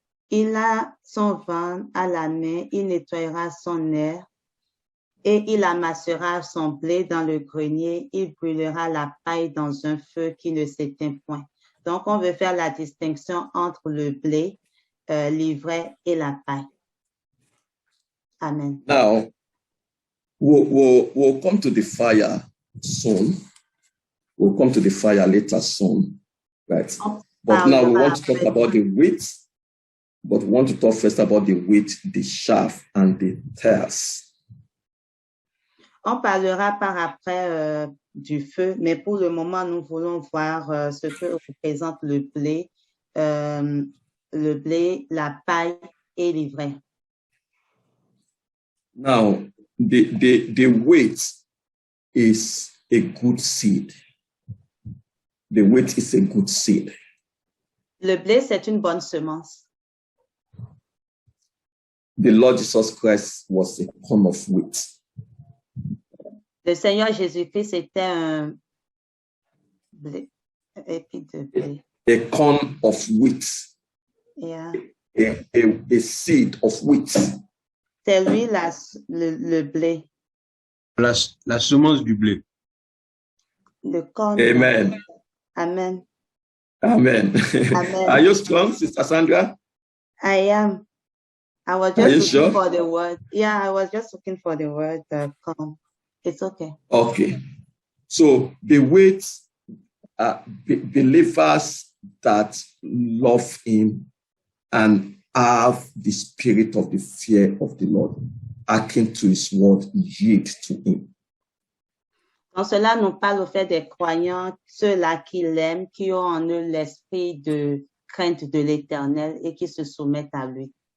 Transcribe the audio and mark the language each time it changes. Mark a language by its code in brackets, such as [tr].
[fr] Il a son vin à la main, il nettoiera son air et il amassera son blé dans le grenier, il brûlera la paille dans un feu qui ne s'éteint point. Donc, on veut faire la distinction entre le blé, l'ivraie et la paille. Amen. [en] Now, we'll come to the fire soon. We'll come to the fire later soon, right? But now we want to talk about the wheat, but we want to talk first about the wheat, the chaff, and the tares. [fr] On parlera par après du feu, mais pour le moment, nous voulons voir ce que représente le blé, la paille et l'ivraie. [en] Now, the wheat is a good seed. The wheat is a good seed. [fr] Le blé, c'est une bonne semence. [en] The Lord Jesus Christ was a corn of wheat. [fr] Le Seigneur Jésus-Christ était un blé, épi de blé. [en] A corn of wheat. Yeah. A seed of wheat. [fr] C'est lui le blé. La semence du blé. Le corn. Amen. Amen. Amen. Amen. [en] Are you strong, Sister Sandra? I am. I was just looking for the word. Yeah, I was just looking for the word corn. It's okay. Okay. So the weight, believers that love him and have the spirit of the fear of the Lord, hearken to his word, yield to him. [fr] Donc, cela nous parle au fait des croyants, ceux-là qui l'aiment, qui ont en eux l'esprit de crainte de l'Éternel et qui se soumettent à lui.